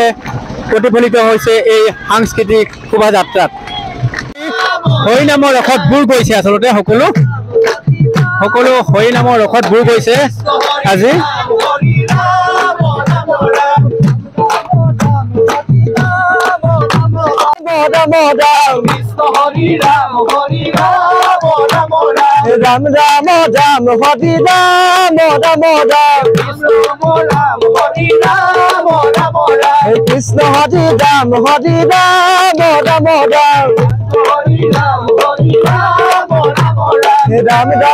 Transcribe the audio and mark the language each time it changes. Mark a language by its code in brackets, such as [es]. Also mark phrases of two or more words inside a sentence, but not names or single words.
[as] প্ৰতিফলিত হৈছে এই সাংস্কৃতিক শোভাযাত্ৰাত হৰিনামৰ ৰসত বুৰ গৈছে আচলতে সকলো হৰিনামৰ ৰসত বুৰ গৈছে আজি राम राम राम हरि राम राम राम कृष्ण हरि राम राम राम राम